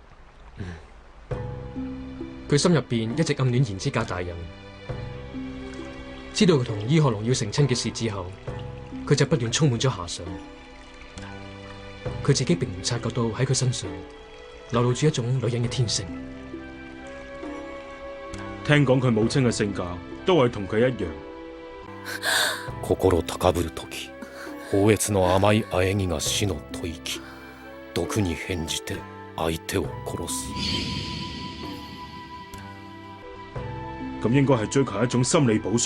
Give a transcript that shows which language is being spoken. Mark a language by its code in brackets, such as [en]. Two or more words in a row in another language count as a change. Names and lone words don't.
[yue] 佢心入邊一直暗戀賢之介大人，知道佢同伊賀龍要成親嘅事之後，佢就不斷充滿咗遐想。佢自己並唔察覺到喺佢身上流露住一種女人嘅天性。聽講佢母親嘅性格都係同佢一樣。 [ja] 心高ぶるとき、放越の甘い喘ぎが死の吐息、毒に変じて相手を殺す。 [yue] 咁應該係追求一種心理補償。